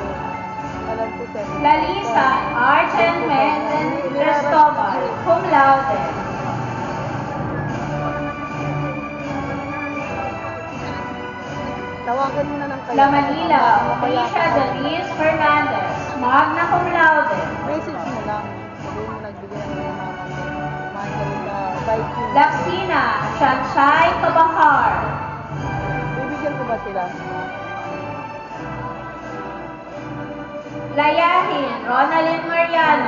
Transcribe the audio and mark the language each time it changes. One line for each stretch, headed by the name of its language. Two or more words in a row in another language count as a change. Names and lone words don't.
Filipino: Alam ko siya. Lalisa Arjen Menden Cristobal,
Latin: cum laude.
Filipino: Tawagan mo na ng kayo. La Manila Patricia Denise Fernandez,
Latin: magna cum laude.
Filipino: Message mo lang. Sabihin mo nagbigay ng mga mama mo. Michael Viking. Laksina Shanshay Kabakar. Bibigyan ko ba sila? Layahin Ronalyn Mariano.